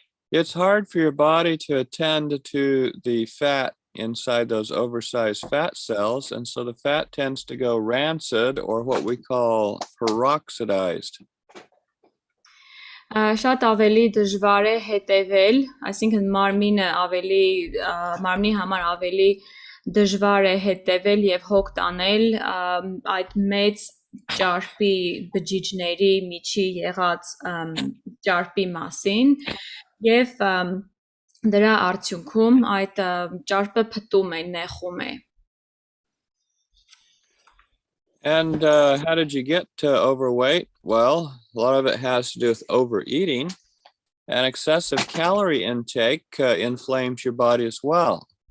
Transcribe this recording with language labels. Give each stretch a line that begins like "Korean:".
English: It's hard for your body to attend to the fat inside those oversized fat cells, and so the fat tends to go rancid or what we call peroxidized.
Armenian: Շատ ավելի դժվար է հետևել, այսինքն մարմնի համար ավելի դժվար է հետևել եւ հոգ տանել այդ մեծ ճարպի բջիջների միջի եղած ճարպի մասին եւ դրա արդյունքում այդ ճարպը փտում է, նեխում է.
English: And how did you get overweight? Well, a lot of it has to do with overeating, and excessive calorie intake inflames your body as well.